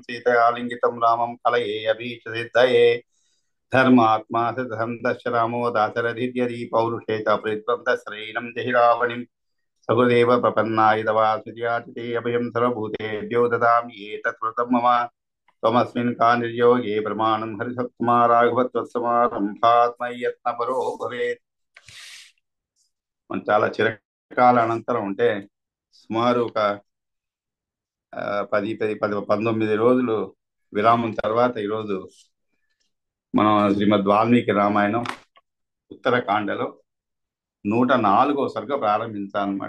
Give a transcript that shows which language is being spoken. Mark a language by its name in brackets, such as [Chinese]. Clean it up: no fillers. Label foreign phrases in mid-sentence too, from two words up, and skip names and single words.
[Sanskrit] सीतयालिङ्गितं रामं कलये अभीष्टसिद्धये धर्मात्मा सिद्धं दश रामो दाशरथिर्यदि पौरुषे च प्रीत्वं दशरैनं जहि रावणिं सगुदेव प्रपन्नाय तवासुर्यातिथे अभयं सर्वभूतेभ्यो ददामि एतत्कृतं मम त्वमस्मिन् कानिर्योगे प्रमाणं हरिसत्तमा राघवत्वत्समारम्भात्मयि यत्नपरो भवेत्। [Telugu] మనం చాలా చిరకాల అనంతరం ఉంటే సుమారు ఒక 19 రోజులు విరామం తర్వాత ఈరోజు మనం శ్రీమద్ వాల్మీకి రామాయణం ఉత్తరకాండలో 104వ సర్గ ప్రారంభించాలన్నమాట.